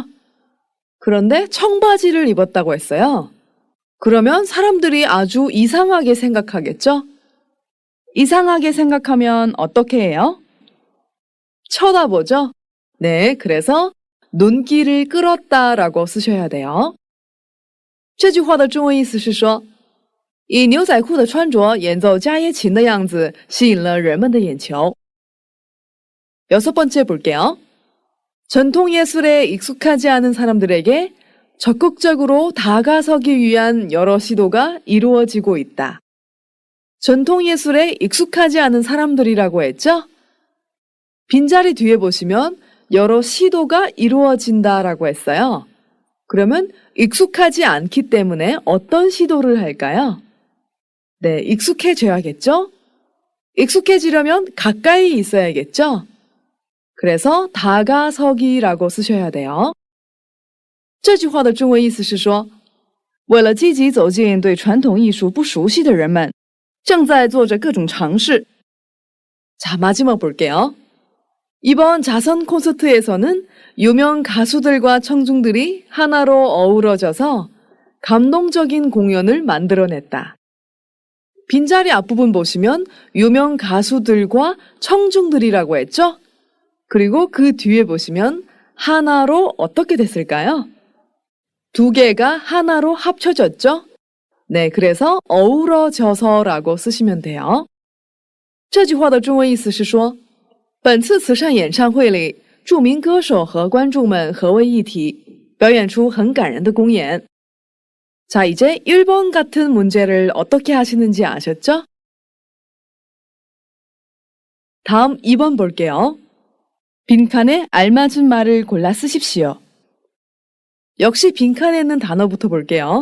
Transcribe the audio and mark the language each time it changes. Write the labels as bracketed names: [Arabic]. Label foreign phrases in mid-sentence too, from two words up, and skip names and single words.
[Korean] 그런데 청바지를 입었다고 했어요. 그러면 사람들이 아주 이상하게 생각하겠죠? 이상하게 생각하면 어떻게 해요? 쳐다보죠? 네, 그래서 눈길을 끌었다라고 쓰셔야 돼요. [Chinese] 这句话的中文意思是说，以牛仔裤的穿着演奏加耶琴的样子吸引了人们的眼球。 [Korean] 여섯 번째 볼게요. 전통 예술에 익숙하지 않은 사람들에게 적극적으로 다가서기 위한 여러 시도가 이루어지고 있다. 전통 예술에 익숙하지 않은 사람들이라고 했죠? 빈자리 뒤에 보시면 여러 시도가 이루어진다라고 했어요. 그러면 익숙하지 않기 때문에 어떤 시도를 할까요? 네, 익숙해져야겠죠? 익숙해지려면 가까이 있어야겠죠? 그래서 다가서기라고 쓰셔야 돼요. [Chinese] 这句话的中文意思是说，为了积极走进对传统艺术不熟悉的人们，正在做着各种尝试。 [Korean] 자, 마지막 볼게요. 이번 자선 콘서트에서는 유명 가수들과 청중들이 하나로 어우러져서 감동적인 공연을 만들어냈다. 빈자리 앞부분 보시면 유명 가수들과 청중들이라고 했죠? 그리고 그 뒤에 보시면 하나로 어떻게 됐을까요? 두 개가 하나로 합쳐졌죠? 네, 그래서 어우러져서라고 쓰시면 돼요. [Chinese] 这句话的中文意思是说，本次慈善演唱会里，著名歌手和观众们合为一体，表演出很感人的公演。 [Korean] 자, 이제 1번 같은 문제를 어떻게 하시는지 아셨죠? 다음 2번 볼게요. 빈칸에 알맞은 말을 골라 쓰십시오. 역시 빈칸에 있는 단어부터 볼게요.